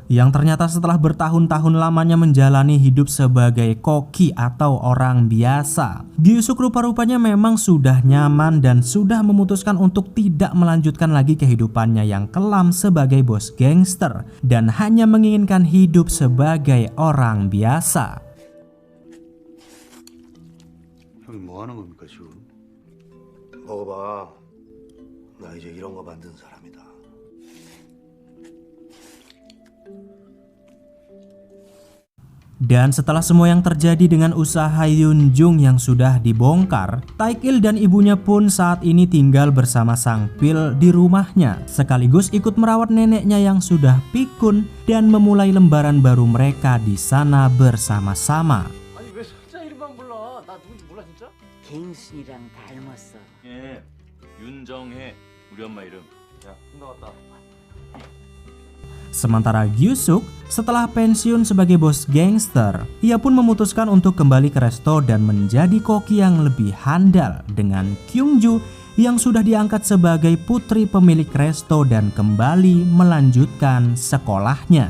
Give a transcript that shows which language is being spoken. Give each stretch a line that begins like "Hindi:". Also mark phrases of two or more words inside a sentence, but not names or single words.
Indonesian: Yang ternyata setelah bertahun-tahun lamanya menjalani hidup sebagai koki atau orang biasa, Gyusuk rupa-rupanya memang sudah nyaman dan sudah memutuskan untuk tidak melanjutkan lagi kehidupannya yang kelam sebagai bos gangster dan hanya menginginkan hidup sebagai orang biasa.
Korean: 형이 뭐 하는 겁니까 지금? 먹어봐. 나 이제 이런 거 만든 사람이다.
Indonesian: Dan setelah semua yang terjadi dengan usaha Yun Jung yang sudah dibongkar, Taek-il dan ibunya pun saat ini tinggal bersama Sang Pil di rumahnya, sekaligus ikut merawat neneknya yang sudah pikun dan memulai lembaran baru mereka di sana bersama-sama.
Korean: 아니 왜 손자 이름만 몰라? 나 누군지 몰라 진짜? 갱순이랑 닮았어. 예, 윤정혜 우리 엄마 이름. 야 끝나갔다.
Indonesian: Sementara Gyu-suk setelah pensiun sebagai bos gangster, ia pun memutuskan untuk kembali ke resto dan menjadi koki yang lebih handal dengan Kyung-ju yang sudah diangkat sebagai putri pemilik resto dan kembali melanjutkan sekolahnya.